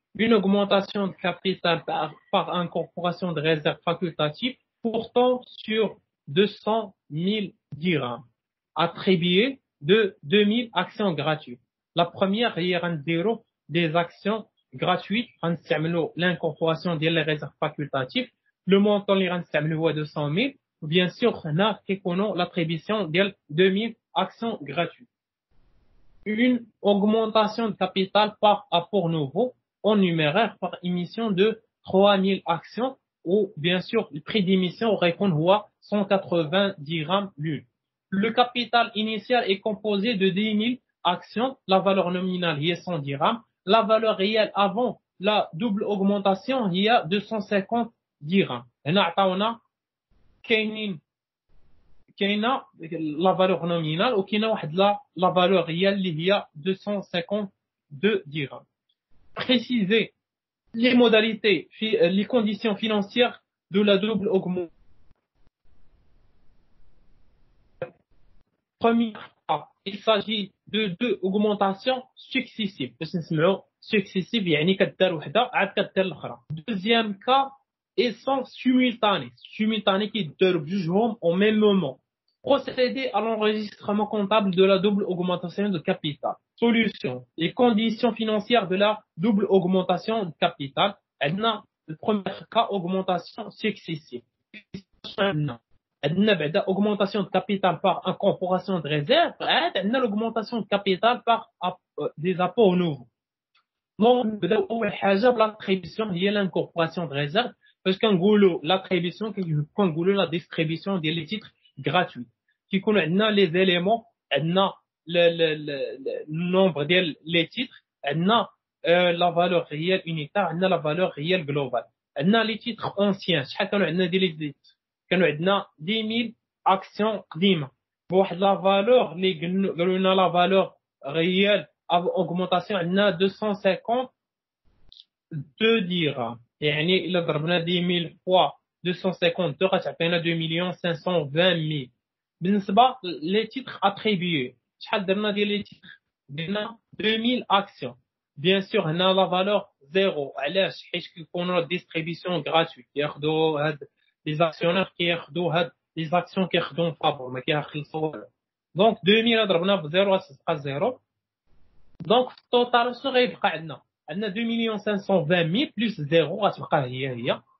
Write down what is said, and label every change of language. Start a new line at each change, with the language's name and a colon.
French: Une augmentation de capital par incorporation de réserves facultatives portant sur 200 000 dirhams, attribuées de 2000 actions gratuites. La première,
Arabic: هي غنديرو
French: des actions gratuites,
Arabic: غنستعملوا
French: l'incorporation ديال les réserves facultatives. Le montant
Arabic: اللي غنستعملو هو 200 000.
French: Bien sûr,
Arabic: هنا كيكونوا
French: l'attribution ديال 2000 actions gratuites. Une augmentation de capital par apport nouveau en numéraire par émission de 3000 actions, ou bien sûr le prix d'émission aurait qu'on voit 180 dirhams l'une. Le capital initial est composé de 10 000 actions, la valeur nominale est 100 dirhams, la valeur réelle avant la double augmentation il y a 250 dirhams.
Arabic: هنا عطاونا كاينين كاينه لا فالور نومينال وكاينه واحد لا فالور ريال اللي هي 252 dirhams.
French: Préciser les modalités, les conditions financières de la double augmentation. Première fois, il s'agit de deux augmentations successives.
Arabic: باش نسمعوا successive يعني كدار وحده عاد كدار الاخرى.
French: Deuxième cas, ils sont simultanés. Simultanés
Arabic: كيداروا بجوجهم
French: au même moment. Procéder à l'enregistrement comptable de la double augmentation de capital. Solution. Les conditions financières de la double augmentation de capital. Le premier cas, augmentation successive.
Arabic: عندنا بعدا
French: augmentation de capital par incorporation de réserve. عندنا l'augmentation de capital par des apports nouveaux.
Arabic: Donc, نبداو أول حاجة بالattribution هي
French: l'incorporation de réserve. Parce كنقولوا l'attribution كنقولوا la distribution ديال les titres gratuits. كيكونوا عندنا les éléments, عندنا le nombre ديال les titres, عندنا la valeur réelle unitaire, عندنا la valeur réelle globale.
Arabic: عندنا les titres anciens, شحال كانوا عندنا ديال les titres كانوا عندنا 10000 actions قديمة بواحد la valeur اللي قالوا لنا la valeur réelle augmentation عندنا 252 dirhams. يعني إلا ضربنا 10000 fois 252 غتعطينا 2,520,000. بالنسبة
French: les titres attribués شحال درنا ديال les titres درنا 2000 actions. Bien sûr
Arabic: هنا
French: la valeur 0.
Arabic: علاش؟ حيت كيكونوا distribution gratuite ياخذوا هاد les actionnaires كياخذوا هاد les actions كياخذوا فابور ما كيخلصوا والو. دونك 2000 ضربنا ب 0 غتبقى 0. دونك في التوتال شنو غيبقى عندنا 2,520,000 بلس 0 غتبقى هي.